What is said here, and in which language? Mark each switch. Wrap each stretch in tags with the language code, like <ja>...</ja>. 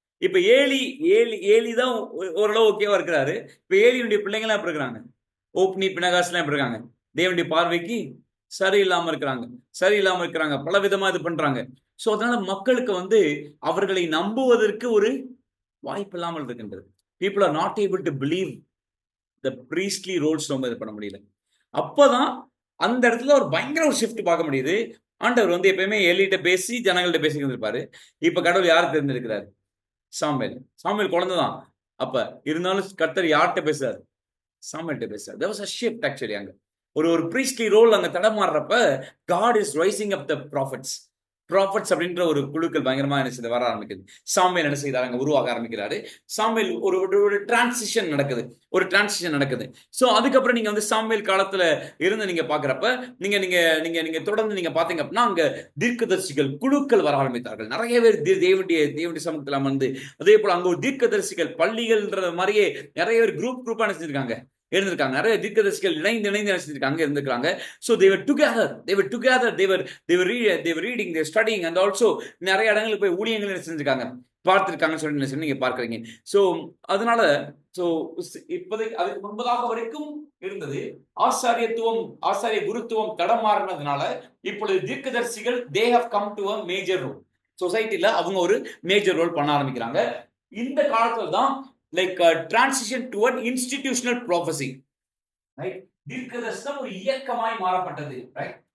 <ta>இப்ப ஏலி தான் ஓரளவு ஓகேவா இருக்கிறாரு. இப்ப ஏலியினுடைய பிள்ளைங்க எல்லாம் எப்படி இருக்கிறாங்க? ஓப்னி, பினகாஸ் எல்லாம் எப்படி இருக்காங்க? தேவனுடைய பார்வைக்கு சரியில்லாம இருக்கிறாங்க. பல விதமா இது பண்றாங்க. சோ அதனால மக்களுக்கு வந்து அவர்களை நம்புவதற்கு ஒரு வாய்ப்பு இல்லாமல் இருக்கின்றது.</ta> <en>people are not able to believe the priestly roles.</en> <ta>ரொம்ப இது பண்ண முடியல. அப்பதான் அந்த இடத்துல ஒரு பயங்கர ஒரு ஷிஃப்ட் பார்க்க முடியுது. ஆண்டவர் வந்து எப்பயுமே எலிட்ட பேசி ஜனங்கள்ட்ட பேசி இருந்திருப்பாரு. இப்ப கடவுள் யார் தெரிஞ்சிருக்கிறாரு? சாமுவேல் குழந்தைதான். அப்ப இருந்தாலும் கர்த்தர் யார்கிட்ட பேசுறாரு? சாமுவேல்ட்ட பேசுறாரு.</ta> <en>there was a shift actually.</en> <ta>அங்க ஒரு priestly ரோல் அங்க தடமாறுறப்ப</ta> <en>God is rising up the prophets</en> <ta>அப்படின்ற ஒரு குழுக்கள் பயங்கரமா என்ன செய்து வர ஆரம்பிக்குது. சாமுவேல் என்ன செய்தார்? அங்க உருவாக ஆரம்பிக்கிறாரு. சாமுவேல் ஒரு டிரான்சிஷன் நடக்குது. சோ அதுக்கப்புறம் நீங்க வந்து சாமுவேல் காலத்துல இருந்து நீங்க பாக்குறப்ப நீங்க தொடர்ந்து நீங்க பாத்தீங்க அப்படின்னா அங்க தீர்க்கதரிசிகள் குழுக்கள் வர ஆரம்பித்தார்கள். நிறைய பேர் தேவனுடைய சமூகத்துல வந்து, அதே போல அங்க ஒரு தீர்க்கதரிசிகள் பள்ளிகள்ன்ற மாதிரியே நிறைய பேர் குரூப்பா நினைச்சிருக்காங்க இருந்திருக்காங்க. நிறைய தீர்க்கதரிசிகள் இணைந்து நினைச்சிருக்காங்க இருந்திருக்காங்க.</ta> <en>So they were together, they were reading, they were studying, and also</en> <ta>நிறைய இடங்களுக்கு போய் ஊழியங்கள் செஞ்சிருக்காங்க, பார்த்திருக்காங்கன்னு சொல்லி நீங்க பார்க்கறீங்க. சோ அதனால இப்போதைக்கு அதுக்கு முன்பதாக வரைக்கும் இருந்தது ஆசாரிய குருத்துவம் தடமாறினதுனால இப்பொழுது தீர்க்கதரிசிகள்</ta> <en>they have come to a major role.</en> <ta>சொசைட்டில அவங்க ஒரு மேஜர் ரோல் பண்ண ஆரம்பிக்கிறாங்க. இந்த காலத்துல தான்</ta> <en>like a transition to an institutional prophecy, right?</en> <ta>தீர்க்கதரிசனம் ஒரு இயக்கமாய் மாறப்பட்டது, right?</ta>